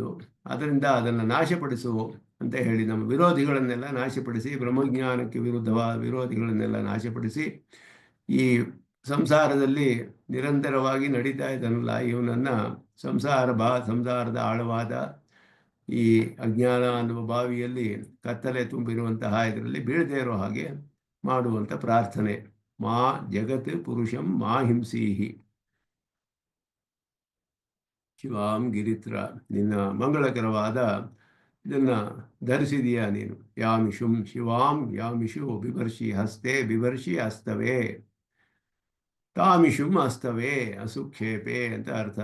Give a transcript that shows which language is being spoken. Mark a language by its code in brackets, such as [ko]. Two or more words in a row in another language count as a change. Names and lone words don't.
[kn] ಅದರಿಂದ ಅದನ್ನು ನಾಶಪಡಿಸು ಅಂತ ಹೇಳಿ ನಮ್ಮ ವಿರೋಧಿಗಳನ್ನೆಲ್ಲ ನಾಶಪಡಿಸಿ, ಬ್ರಹ್ಮಜ್ಞಾನಕ್ಕೆ ವಿರೋಧಿಗಳನ್ನೆಲ್ಲ ನಾಶಪಡಿಸಿ, ಈ ಸಂಸಾರದಲ್ಲಿ ನಿರಂತರವಾಗಿ ನಡೀತಾ ಇದ್ದಾನಲ್ಲ ಇವನನ್ನು ಸಂಸಾರದ ಆಳವಾದ ಈ ಅಜ್ಞಾನ ಅನ್ನುವ ಬಾವಿಯಲ್ಲಿ ಕತ್ತಲೆ ತುಂಬಿರುವಂತಹ ಇದರಲ್ಲಿ ಬೀಳದೇ ಇರೋ ಹಾಗೆ ಮಾಡುವಂಥ ಪ್ರಾರ್ಥನೆ. [sa] ಮಾ ಜಗತ್ ಪುರುಷಂ ಮಾ ಹಿಂಸೀಹಿ ಶಿವಾಂ ಗಿರಿತ್ರ, [kn] ನಿನ್ನ ಮಂಗಳಕರವಾದ ಇದನ್ನ ಧರಿಸಿದೀಯಾ ನೀನು. [sa] ಯಾಮಿಷುಂ ಶಿವಾಂ ಯಾಮಿಷು ಬಿಭರ್ಷಿ ಹಸ್ತೆ ಬಿಭರ್ಷಿ ಹಸ್ತವೇ ತಾಮಿಷುಂ ಹಸ್ತವೇ ಅಸುಕ್ಷೇಪೆ [kn] ಅಂತ ಅರ್ಥ.